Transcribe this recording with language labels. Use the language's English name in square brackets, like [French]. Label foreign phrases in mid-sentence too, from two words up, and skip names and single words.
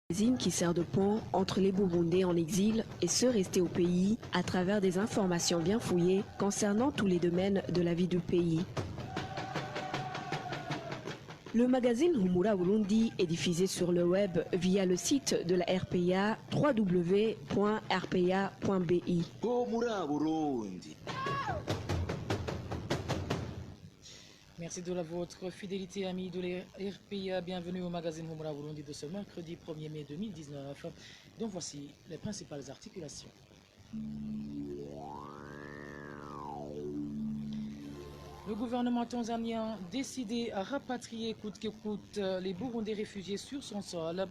[French] Magazine qui sert de pont entre les Burundais en exil et ceux restés au pays à travers des informations bien fouillées concernant tous les domaines de la vie du pays. Le magazine Humura Burundi est diffusé sur le web via le site de la RPA www.rpa.bi. Humura Burundi. Merci de la votre fidélité, amis de la RPA. Bienvenue au magazine Humura Burundi de ce mercredi 1er mai 2019. Donc voici les principales articulations. Le gouvernement tanzanien décidé à rapatrier coûte que coûte les Burundais réfugiés sur son sol.